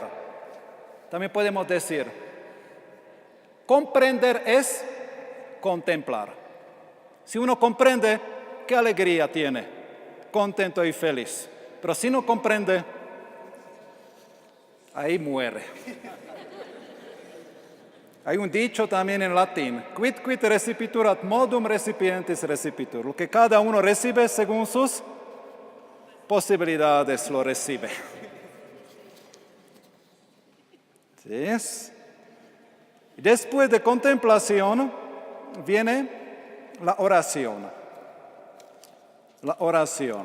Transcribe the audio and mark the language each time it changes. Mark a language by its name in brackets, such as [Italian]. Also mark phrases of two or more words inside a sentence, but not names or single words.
[Spanish] También podemos decir, comprender es contemplar. Si uno comprende, qué alegría tiene, contento y feliz. Pero si no comprende, ahí muere. Hay un dicho también en latín, [Latin] quid recipitur ad modum recipientis recipitur. [Spanish] Lo que cada uno recibe según sus posibilidades lo recibe. ¿Sí es? Después de contemplación viene la oración. La oración.